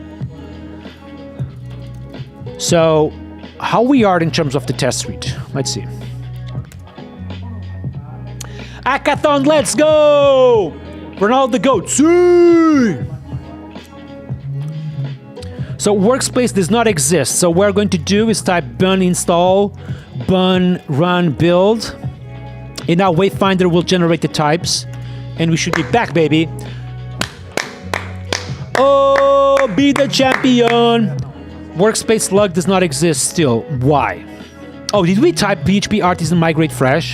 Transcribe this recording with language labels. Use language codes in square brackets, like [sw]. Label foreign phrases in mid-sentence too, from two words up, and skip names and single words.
[en] So, how we are in terms of the test suite? Let's see. Hackathon, let's go! Ronaldo the GOAT. See! So workspace does not exist. So what we're going to do is type bun install, bun run build. And now Wayfinder will generate the types. And we should be back, baby. Oh, be the champion. Workspace slug does not exist still. Why? Oh, did we type PHP artisan migrate fresh?